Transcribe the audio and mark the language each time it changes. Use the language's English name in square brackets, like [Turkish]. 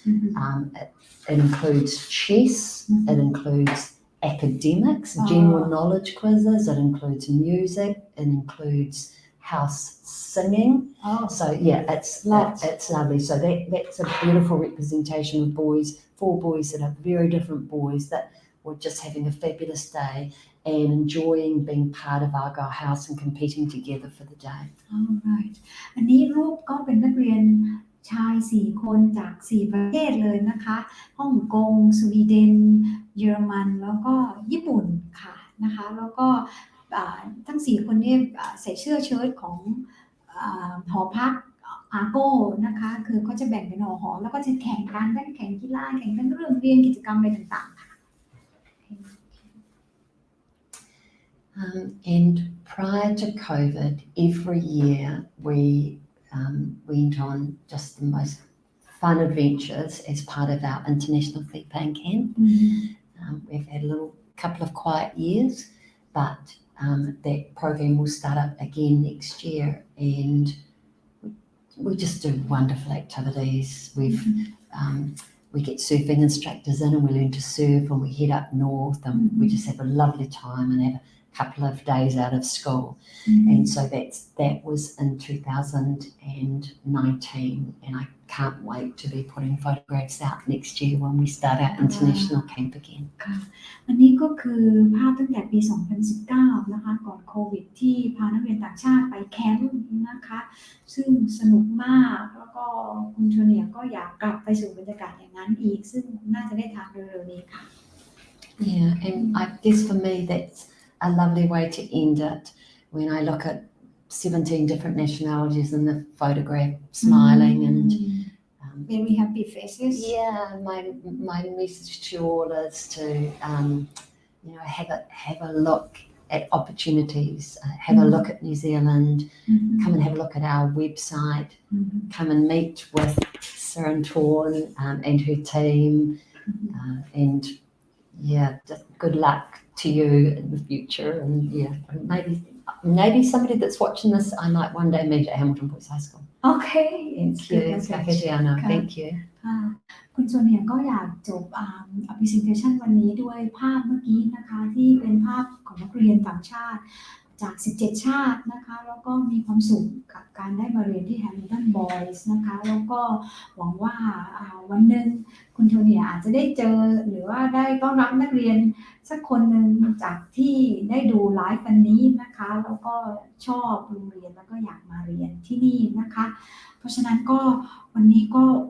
[English] It includes chess, it includes academics, general knowledge quizzes, it includes music, it includes house singing. So yeah, it's lovely. So that's a beautiful representation of boys, 4 boys that are very different boys that were just having a fabulous day and enjoying being part of Argyle House and competing together for the day. Alright [Thai] อันนี้รูปก็เป็นนักเรียนชาย4คนจาก4ประเทศเลยนะคะฮ่องกงสวีเดนเยอรมันแล้วก็ญี่ปุ่นค่ะนะคะแล้วก็ทั้ง4คนนี้ใส่เสื้อเชิ้ตของหอพักอาโก้นะคะคือเขาจะแบ่งเป็นหอแล้วก็จะแข่งกันได้แข่งกีฬาแข่งกันเรื่องเรียนกิจกรรมอะไรต่างๆค่ะ [English] And prior to COVID, every year we went on just the most fun adventures as part of our International Fee Paying Camp. We've had a couple of quiet years, but that program will start up again next year, and we just do wonderful activities. We get surfing instructors in and we learn to surf, and we head up north and we just have a lovely time and have a couple of days out of school. And so that was in 2019, and I can't wait to be putting photographs out next year when we start our international camp again. [Thai] ค่ะอันนี้ก็คือภาพตั้งแต่ปี 2019 นะคะก่อนโควิดที่พานักเรียนต่างชาติไปแคมป์นะคะซึ่งสนุกมากแล้วก็คุณโทเนียก็อยากกลับไปสู่บรรยากาศอย่างนั้นอีกซึ่งน่าจะได้ทำเร็วๆนี้ค่ะ [English] Yeah, and I guess for me that's a lovely way to end it when I look at 17 different nationalities in the photograph smiling and very happy faces. Yeah, my message to all is to have a look at opportunities, have a look at New Zealand, come and have a look at our website, come and meet with Sarah and Torn and her team, and yeah, just good luck to you in the future. And yeah, maybe somebody that's watching this I might one day meet at Hamilton Boys High School. Okay, Thank you. Thank you. [Thai] คุณโซเนียก็อยากจบpresentation วันนี้ด้วยภาพเมื่อกี้นะคะที่เป็นภาพของนักเรียนต่างชาติจาก17ชาตินะคะแล้วก็มีความสุขกับการได้มาเรียนที่ Hamilton Boys นะคะแล้วก็หวังว่าวันหนึ่งคุณโทเนียอาจจะได้เจอหรือว่าได้ต้อนรับนักเรียนสักคนหนึ่งจากที่ได้ดูไลฟ์วันนี้นะคะแล้วก็ชอบโรงเรียนแล้วก็อยากมาเรียนที่นี่นะคะเพราะฉะนั้นก็วันนี้ก็